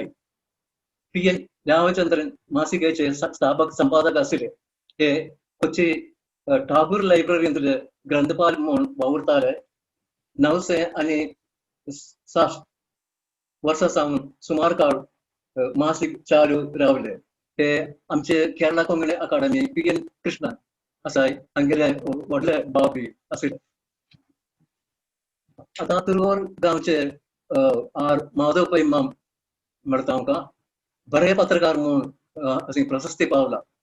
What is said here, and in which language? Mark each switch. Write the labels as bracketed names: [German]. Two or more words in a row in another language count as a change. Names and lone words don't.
[Konkani] PN रामचंद्रन मासिकेचे स्थापक संपादक असले. हे कोची ठाकूर लायब्ररीतले ग्रंथपाल म्हणून वावरतात. 960 वर्षांपासून सुमार काळ मासिक चालू राहिले. हे आमचे केरळा कोंकणी अकादमी PN कृष्णन असाय हांगेले व्हडले बाब बी असले. आता तुरवर गावचे आर माधव पै माम म्हणटा आमकां बरे पत्रकार म्हणून अशी प्रशस्ती पावला.